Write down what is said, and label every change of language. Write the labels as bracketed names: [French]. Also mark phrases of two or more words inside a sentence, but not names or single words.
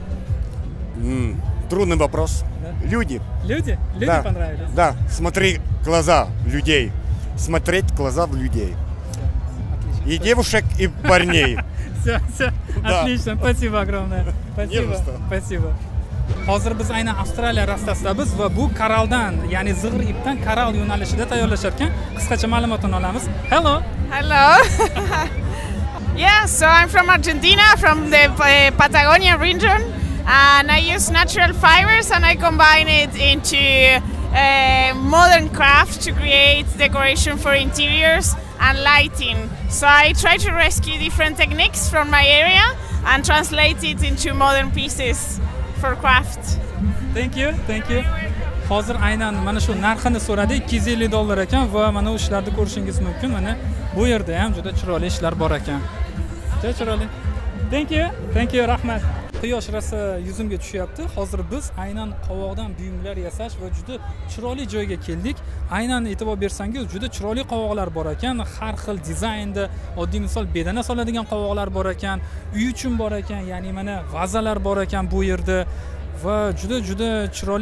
[Russian] Трудный вопрос. Да? Люди. Люди? Люди да. понравились? Да. Смотри глаза людей. Смотреть глаза в людей. Отлично. И девушек, и парней. Все, отлично, спасибо огромное. Спасибо. [Uzbek] Hozir biz aynan Avstraliya rastasidamiz va bu koraldan, ya'ni zig'ir ipdan koral yo'nalishida tayyorlashar ekan. Qisqacha ma'lumotini olamiz. [English] Hello. Yeah, so I'm from Argentina, from the Patagonia region, and I use natural fibers and I combine it into modern craft to create decoration for interiors and lighting. So I try to rescue different techniques from my area and translate it into modern pieces for craft. Thank you. [Uzbek] Hozir aynan mana shu narxini so'radi, $250 ekan va mana bu ishlarni ko'rishingiz mumkin. Mana bu yerda ham juda chiroyli ishlar bor ekan. Juda chiroyli. [English] Thank you, [Uzbek] rahmat. Quyosh rosa yuzimga tushyapti. Hozir biz aynan qovoqdan buyumlar yasash va juda chiroyli joyga keldik. Aynan e'tibor bersangiz, juda chiroyli qovoqlar bor ekan. Har xil dizaynda, oddiy misol bedana soladigan qovoqlar bor ekan, uy uchun bor ekan, ya'ni mana vazalar bor ekan bu yerda va juda chiroyli.